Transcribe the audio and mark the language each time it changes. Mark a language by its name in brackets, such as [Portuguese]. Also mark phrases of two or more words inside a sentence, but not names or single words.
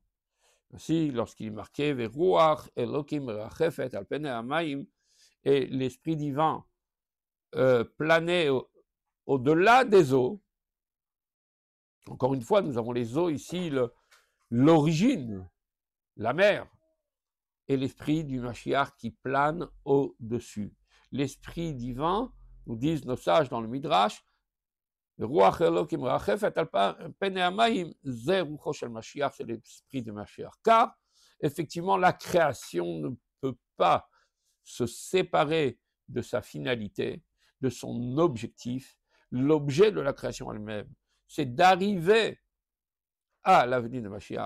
[French] Ainsi, lorsqu'il est marqué [Hebrew] ורוח אלוקים מרחפת על פני המים, [French] et l'esprit divin planait au-delà des eaux. Encore une fois, nous avons les eaux ici, l'origine, la mer, et l'esprit du Mashiach qui plane au-dessus. L'esprit divin, nous disent nos sages dans le Midrash, [Hebrew] רוח אלוקים מרחפת על פני המים, זה רוחו של משיח, [French] c'est l'esprit du Mashiach. Car, effectivement, la création ne peut pas se séparer de sa finalité, de son objectif. L'objet de la création elle-même, c'est d'arriver à l'avenir de Mashiach.